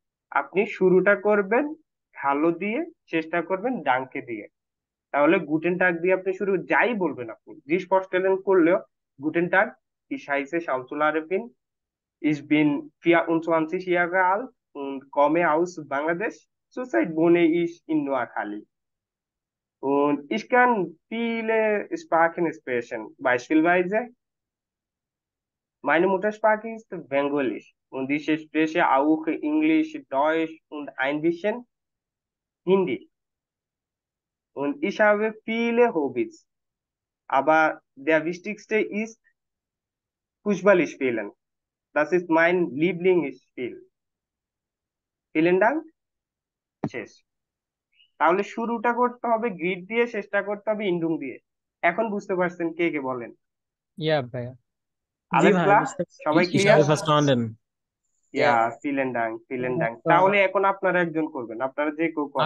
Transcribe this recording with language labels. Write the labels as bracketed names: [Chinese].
[Bangla] আপনি শুরুটা করবেন হ্যালো দিয়ে, চেষ্টা করবেন ডাঙ্কে দিয়ে। তাহলে গুটেন টাগ দিয়ে আপনি শুরু যাই বলবেন, আপনি জি স্পষ্টলেন করলেও [German] গুটেন টাগ, ich heiße Shamsul Arifin, ich bin 24 Jahre alt und komme aus Bangladesch. Zurzeit wohne ich in Noakhali und ich kann viele Sprachen sprechen. Beispielsweise meine Muttersprache ist Bengalisch und ich spreche auch Englisch, Deutsch und ein bisschen Hindi. Und ich habe viele Hobbys, aber der wichtigste ist Fußball spielen. Das ist mein Lieblingsspiel. Vielen Dank. [Bangla] শেষ। তাহলে শুরুটা করতে হবে grid দিয়ে, শেষটা করতে হবে ইন্ডুং দিয়ে। এখন বুঝতে পারছেন কে কে বলেন? ইয়া ভাইয়া। জি [German] আলেস [Bangla] ভাই ক্লাস, বুঝতে সবাই [German] Ich [English] Clear? [German] habe verstanden. ইয়া, ভিলেন ডাং, ভিলেন ডাং। [Bangla] তাহলে এখন আপনারা একজন করবেন, আপনারা যে কেউ করেন,